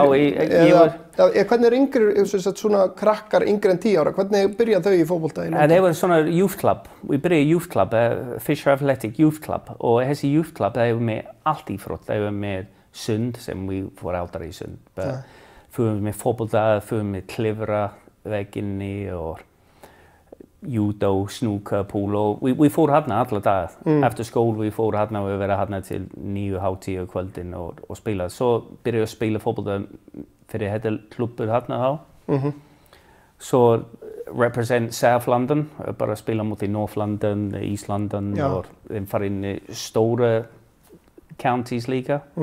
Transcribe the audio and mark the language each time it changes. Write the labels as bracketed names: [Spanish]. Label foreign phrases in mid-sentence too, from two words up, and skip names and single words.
[Icelandic] hvernig yngri, svona krakkar yngri en 10 ára, hvernig byrjaðu þau í fótbolta? Það var svona [English] youth club. [Icelandic] Við byrjaði [English] youth club, [Icelandic] Fisher Athletic [English] Youth Club [Icelandic] og þessi youth club, það var með allt íþrótt. Það var með sund sem við fór aldrei í sund. Fyrir með fótbolta, fyrir með klifra vegginni og judo, snooker, polo. Vi fór hérna alla dagar. Efter skóla vi fór hérna og við verið hérna til 9:30 kvöldin og spila. Svo byrjaði að spila fótbolta fyrir þetta klubbur hérna þá. Svo represent South London, bara spila mot i North London, East London og þeim fara inn í stóra counties líka.